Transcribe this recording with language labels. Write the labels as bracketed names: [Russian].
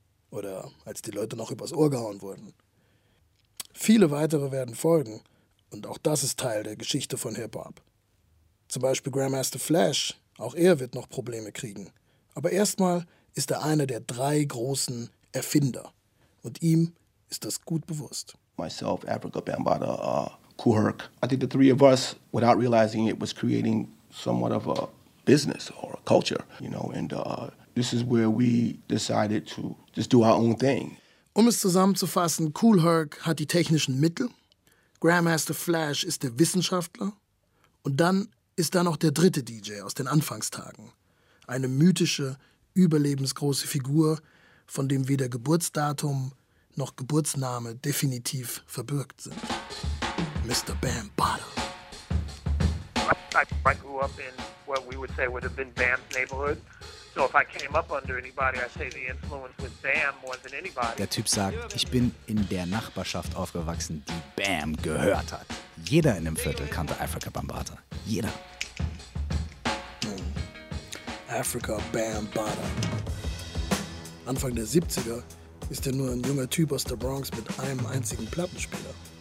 [German] Oder als die Leute noch übers Ohr gehauen wurden. Viele weitere werden folgen, und auch das ist Teil der Geschichte von Hip-Hop. Zum Beispiel Grandmaster Flash, auch er wird noch Probleme kriegen. Aber erstmal ist er einer der drei großen Erfinder. Und ihm ist das gut bewusst. [English] Myself, Africa Bambaataa, Kool Herc. I think the three of us, without realizing it, was creating somewhat of a business or a culture, you know. And this is where we decided to just do our own thing. [German] Um es zusammenzufassen: Kool Herc hat die technischen Mittel, Grandmaster Flash ist der Wissenschaftler und dann ist da noch der dritte DJ aus den Anfangstagen, eine mythische, überlebensgroße Figur, von dem weder Geburtsdatum noch Geburtsname definitiv verbürgt sind. Mr. Bam Bottle. [English] I grew up in what we would say would have been Bam's neighborhood. So if I came up under anybody, I'd say the influence was Bam more than anybody. [German] Der Typ sagt, ich bin in der Nachbarschaft aufgewachsen, die Bam gehört hat. Jeder in dem Viertel kannte Africa Bambaataa. Jeder. Africa Bambaataa. Anfang der 70er ist er nur ein junger Typ aus der Bronx mit einem einzigen Plattenspieler.